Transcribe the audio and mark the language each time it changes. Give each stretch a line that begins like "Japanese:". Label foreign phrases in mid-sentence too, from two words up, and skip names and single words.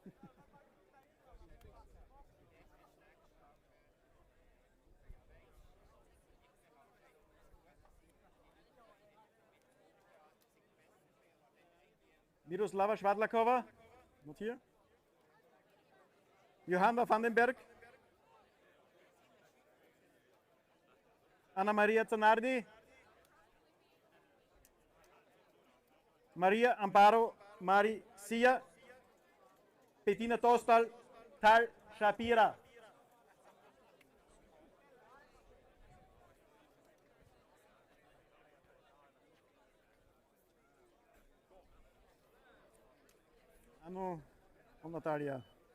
English: Miroslava Shvadlakova, not here. Johanna Vandenberg. Anna Maria Zanardi. Maria Amparo Mari Sia. Bettina Tostal. Tal Shapira. Anu o Natalia.